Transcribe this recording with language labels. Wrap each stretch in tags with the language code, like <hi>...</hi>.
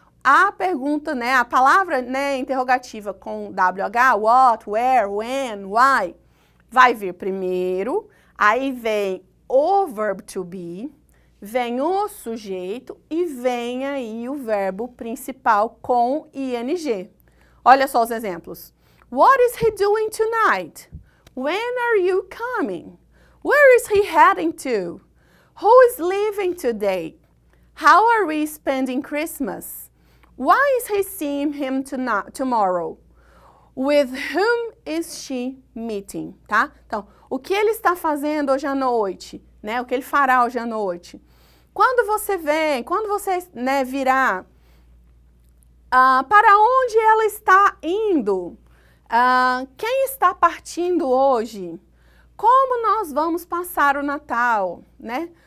<pt>A pergunta, né, a palavra, né, interrogativa com WH,</pt> <en>what, where, when, why,</en> <pt>vai vir primeiro, aí vem o verbo to be, vem o sujeito e vem aí o verbo principal com ing. Olha só os exemplos.</pt> <en>What is he doing tonight? When are you coming? Where is he heading to? Who is leaving today? How are we spending Christmas? Why is he seeing him tomorrow? With whom is she meeting?</en> <pt>Tá? Então, o que ele está fazendo hoje à noite? Né? O que ele fará hoje à noite? Quando você vem, quando você, né, virá, para onde ela está indo? Quem está partindo hoje? Como nós vamos passar o Natal, né?</pt>